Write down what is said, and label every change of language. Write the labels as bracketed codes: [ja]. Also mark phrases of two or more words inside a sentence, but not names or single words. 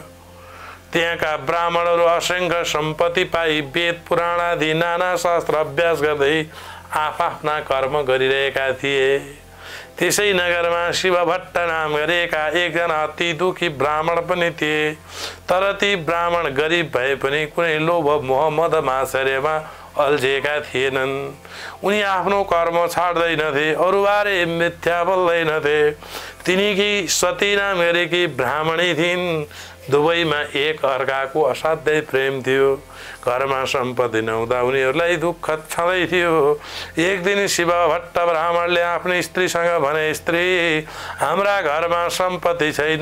[ne] त्यहाँका ब्राह्मणहरू असंख्य सम्पत्ति पाई वेद पुराण आदि नाना शास्त्र अभ्यास गर्दै आफ्ना कर्म गरिरहेका थिए। त्यसै नगरमा शिवभट्ट नाम गरेका एकजना अति दुखी ब्राह्मण पनि थिए। तर ती ब्राह्मण गरिब भए पनि कुनै लोभ मोह मद मात्सर्यमा अल्झिएका थिएनन्। उनी आफ्नो कर्म छाड्दैनथे, अरूबारे मिथ्या बोल्दैनथे। तिनीकी सती नाम गरेकी ब्राह्मणी थिइन्। दुवैमा एक अर्काको असाध्यै प्रेम थियो। घरमा सम्पत्ति नहुँदा उनीहरूलाई दुःख छँदै थियो। एक दिन शिवभट्ट ब्राह्मणले आफ्नो स्त्रीसँग भने, स्त्री, हाम्रा घरमा सम्पत्ति छैन।